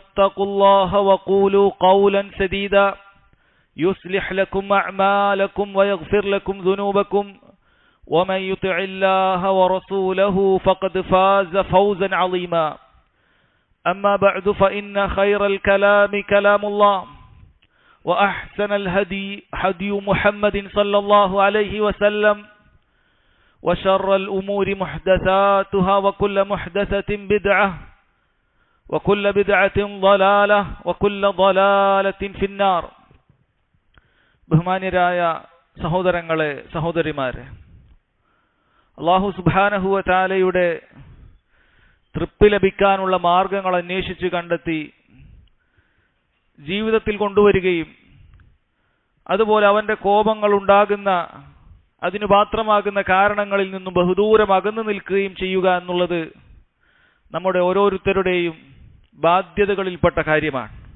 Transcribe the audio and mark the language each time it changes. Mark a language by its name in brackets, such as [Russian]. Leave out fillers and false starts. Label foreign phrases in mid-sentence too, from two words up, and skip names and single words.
[Arabic] اتقوا الله وقولوا قولا سديدا يصلح لكم أعمالكم ويغفر لكم ذنوبكم ومن يطع الله ورسوله فقد فاز فوزا عظيما أما بعد فإن خير الكلام كلام الله وأحسن الهدي هدي محمد صلى الله عليه وسلم وشر الأمور محدثاتها وكل محدثة بدعة وكل بدعة ضلالة وكل ضلالة في النار. [Malayalam] ബഹുമാന്യരായ സഹോദരങ്ങളെ സഹോദരിമാരെ, [Arabic] الله سبحانه وتعالى [Malayalam] തൃപ്തി ലഭിക്കാനുള്ള മാർഗങ്ങൾ അന്വേഷിച്ച് കണ്ടെത്തി ജീവിതത്തിൽ കൊണ്ടുവരികയും അതുപോലെ അവന്റെ കോപങ്ങൾ ഉണ്ടാകുന്ന അതിനു പാത്രമാകുന്ന കാരണങ്ങളിൽ നിന്നും ബഹുദൂരം അകന്നു നിൽക്കുകയും ചെയ്യുക എന്നുള്ളത് നമ്മുടെ ഓരോരുത്തരുടെയും ബാധ്യതകളിൽപ്പെട്ട കാര്യമാണ്.